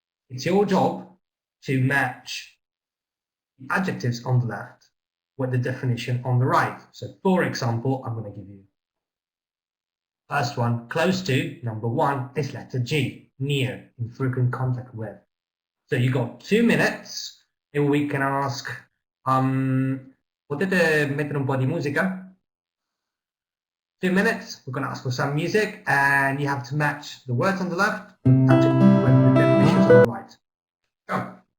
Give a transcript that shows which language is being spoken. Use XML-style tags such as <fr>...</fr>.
<en>It's your job to match the adjectives on the left with the definition on the right. So for example, I'm going to give you first one, close to, number 1 is letter G, near, in frequent contact with. So you got 2 minutes and we can ask,</en> <it>potete mettere un po' di musica?</it> <en>2 minutes, we're going to ask for some music, and you have to match the words on the left with the definitions on the right. Go.</en>